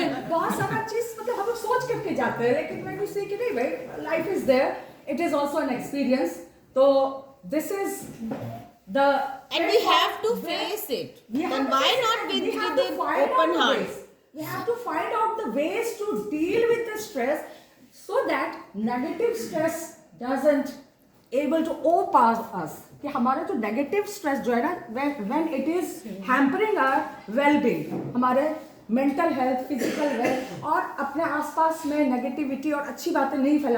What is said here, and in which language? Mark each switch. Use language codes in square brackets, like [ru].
[hi] बहुत सारा चीज मतलब हम लोग सोच करके जाते हैं, लेकिन मैं से कि नहीं भाई, [en] Life is there, it is also an experience. तो this is the And we have to face it. Then why not with the open heart? We have to find out the ways to deal with the stress so that negative stress doesn't able to overpower us. [hi] कि हमारा जो negative stress जो है ना, [en] when it is hampering our well-being, [hi] हमारे mental health, physical health और अपने आसपास में नेगेटिविटी और अच्छी बातें नहीं फैलाते